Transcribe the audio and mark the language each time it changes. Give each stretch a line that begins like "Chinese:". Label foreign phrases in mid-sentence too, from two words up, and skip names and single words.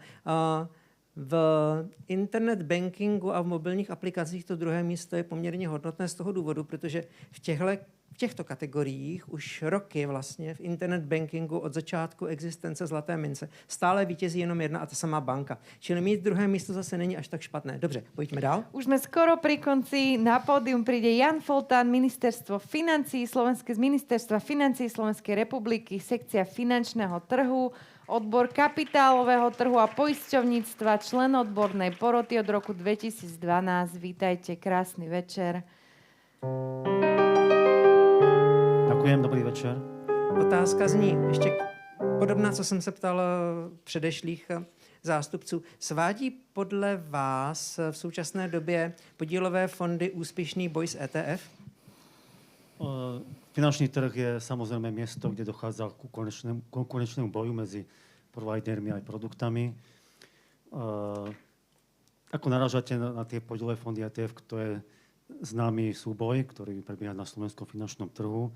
Czech: V internet bankingu a v mobilních aplikacích to druhé místo je poměrně hodnotné z toho důvodu, protože v těchto kategoriích už roky vlastně v internet bankingu od začátku existence zlaté mince stále vítězí jenom jedna a ta samá banka. Čili mít druhé místo zase není až tak špatné. Dobře, pojďme dál.
Slovak: Už sme skoro pri konci. Na pódium príde Jan Foltán, Ministerstvo financií z Ministerstva financií Slovenskej republiky, sekcia finančného trhu, odbor kapitálového trhu a poisťovníctva, člen odbornej poroty od roku 2012. Vítajte, krásny večer. Ďakujem, dobrý večer.
Czech: Otázka zní ještě podobná, co jsem se ptal předešlých zástupců. Svádí podle vás v současné době podílové fondy úspěšný boj s ETF?
Slovak: Finančný trh je samozrejme miesto, kde dochádza ku konkurenčnému boju medzi providermi aj produktami. Ako narážate na tie podielové fondy ETF, to je známy súboj, ktorý prebieha na slovenskom finančnom trhu.